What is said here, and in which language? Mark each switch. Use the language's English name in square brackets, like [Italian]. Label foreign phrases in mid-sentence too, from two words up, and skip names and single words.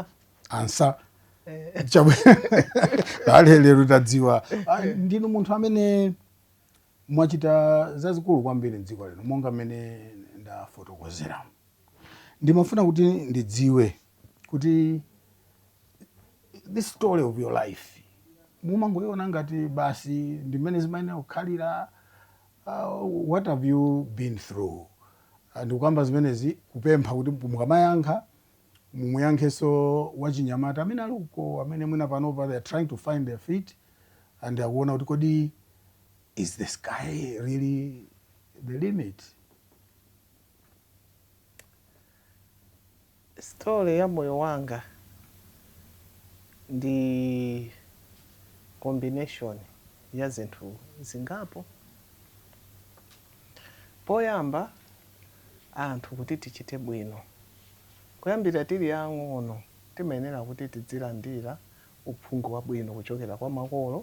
[Nyanja] Ansah. Lero tadziwa ndinu munthu amene mwachita zazikulu kwambiri mdziko lino, monga mmene ndafotokozera. Ndimafuna kuti ndidziwe kuti [English] this story of your life [Nyanja] mumangoiona ngati basi ndimene zimayenera kukhalira, [English] what have you been through? [Nyanja] Ndikukamba zimenezi kupempha kuti mukamayankha mumuyankheso wachinyamata amene ali uko, amene mwina panopa [English] they are trying to find their feet [Nyanja] and akuona kuti kodi [English] is the sky really the limit? [Nyanja] Story ya moyo wanga ndi combination ya zinthu zingapo. Poyamba anthu kuti tichite bwino, kuyambira tili ang'ono timayenera kuti tidzilandira uphungu wabwino kuchokera kwa makolo.